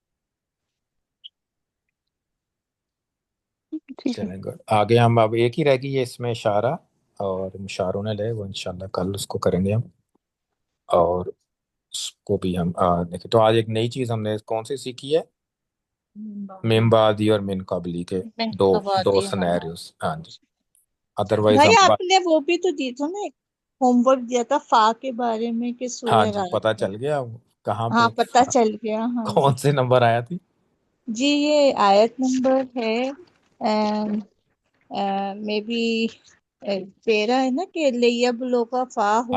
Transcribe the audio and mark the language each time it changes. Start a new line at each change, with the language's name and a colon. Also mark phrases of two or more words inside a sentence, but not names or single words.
Urdu: ٹھیک ہے۔ چلیں گڈ، آگے ہم اب ایک ہی رہ گئی ہے اس میں اشارہ، اور مشاروں نے لے وہ انشاءاللہ کل اس کو کریں گے ہم، اور اس کو بھی ہم دیکھیں۔ تو آج ایک نئی چیز ہم نے کون سی سیکھی ہے؟ من بعدی اور من قبلی کے دو سنیریوز۔ ہاں جی، ادروائز بھائی ہم آپ نے وہ بھی تو دی تھا نا، ایک
English: home work
Urdu: دیا تھا فا کے بارے میں کہ ہاں سورہ جی رات پتہ میں۔ چل گیا کہاں ہاں پہ پتہ چل گیا، ہاں جی کون سے نمبر آیا تھی؟ جی یہ آیت نمبر ہے
English: may be
Urdu: 13 ہے نا، کہ
Arabic: لیبلوغ فاہو